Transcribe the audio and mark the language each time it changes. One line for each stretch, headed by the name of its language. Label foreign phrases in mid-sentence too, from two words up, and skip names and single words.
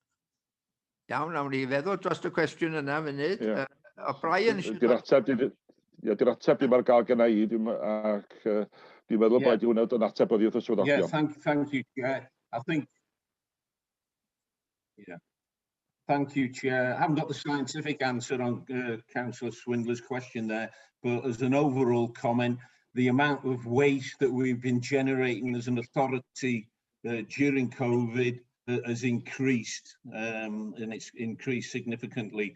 Welsh: Iawn, nawn ni feddwl dros y cwestiwn yna funud. O Brian... Ie, di'r ateb ddim ar gael gen I, ac dwi'n meddwl bod hwnna yn ateb oddi wrth y swyddogion.
English: Yeah, thank you, Chair. I think, thank you, Chair. I haven't got the scientific answer on Councillor Swindler's question there, but as an overall comment, the amount of waste that we've been generating as an authority during COVID has increased, and it's increased significantly.